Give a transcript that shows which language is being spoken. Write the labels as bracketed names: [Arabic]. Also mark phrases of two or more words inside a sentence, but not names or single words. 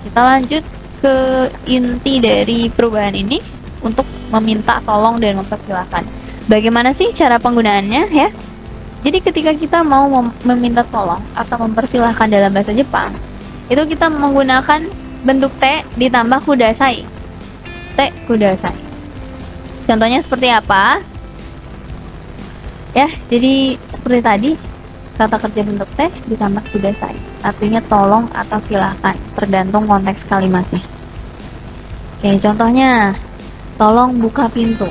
[Indonesian] kita lanjut ke inti dari perubahan ini untuk meminta tolong dan mempersilahkan. Bagaimana sih cara penggunaannya ya? Jadi ketika kita mau meminta tolong atau mempersilahkan dalam bahasa Jepang, itu kita menggunakan bentuk te ditambah kudasai. [Japanese] てください. [Indonesian] Contohnya seperti apa? Ya, jadi seperti tadi, kata kerja bentuk te ditambah kudasai. Artinya tolong atau silakan, tergantung konteks kalimatnya. Oke, contohnya tolong buka pintu.